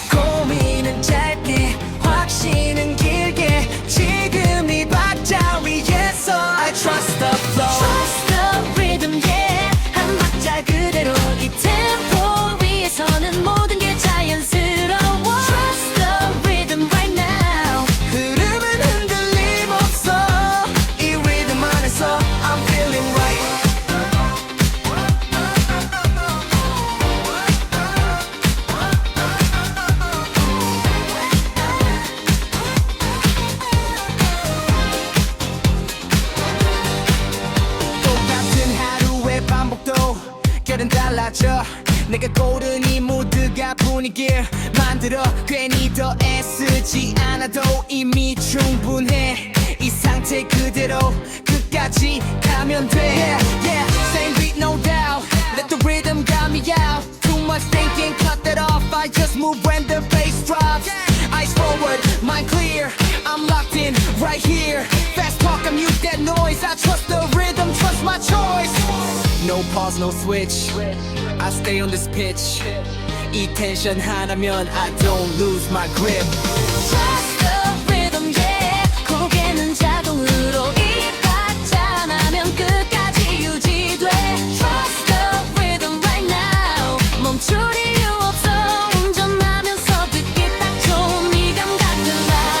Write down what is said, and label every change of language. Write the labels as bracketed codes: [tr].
[ko] 고민은 짧게 확신은 길게 지금 이 박자 위에서 [en] I trust the flow. Trust the rhythm, yeah. [ko] 한 박자 그대로 이 템포 위에서는 모든 게 자연스러워. [en] Trust the rhythm right now. [ko] 흐름은 흔들림 없어. 이 리듬 안에서 [en] I'm feeling right. [ko] 똑같은 하루의 반복도 결은 달라져. 내가 고른 이 모드가 분위기를 만들어. 괜히 더 애쓰지 않아도 이미 충분해. 이 상태 그대로 끝까지 가면 돼. [en] Yeah, yeah, same beat no doubt. Let the rhythm got me out. Too much thinking, cut that off. I just move when the bass drops. Eyes forward, mind clear. I'm locked in right here. Fast talk, I mute that noise. I trust the rhythm, trust my choice. No pause, no switch. I stay on this pitch. [ko] 이 텐션 하나면 [en] I don't lose my grip. Trust the rhythm, yeah. [ko] 고개는 자동으로 이 박자 나면 끝까지 유지돼. [en] Trust the rhythm right now. [ko] 멈출 이유 없어. 운전하면서 듣기 딱 좋은 이 감각 들라.